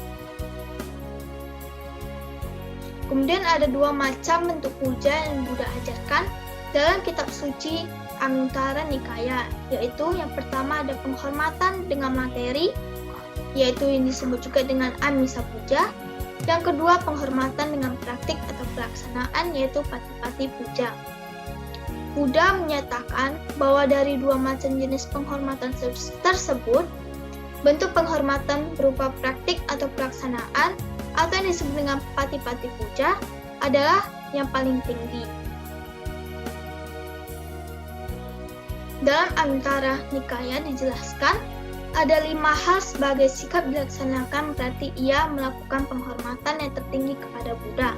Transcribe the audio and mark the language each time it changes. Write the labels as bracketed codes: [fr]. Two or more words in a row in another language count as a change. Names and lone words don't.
[id] Kemudian ada 2 macam bentuk puja yang Buddha ajarkan dalam kitab suci Anguttara Nikaya, yaitu yang pertama ada penghormatan dengan materi, yaitu yang disebut juga dengan [pi] amisa puja. [id] Yang kedua, penghormatan dengan praktik atau pelaksanaan, yaitu [pi] pati-pati puja. [id] Buddha menyatakan bahwa dari 2 macam jenis penghormatan tersebut, bentuk penghormatan berupa praktik atau pelaksanaan, atau yang disebut dengan [pi] pati-pati puja, [id] adalah yang paling tinggi. Dalam Anguttara Nikaya dijelaskan, ada 5 hal sebagai sikap dilaksanakan berarti ia melakukan penghormatan yang tertinggi kepada Buddha.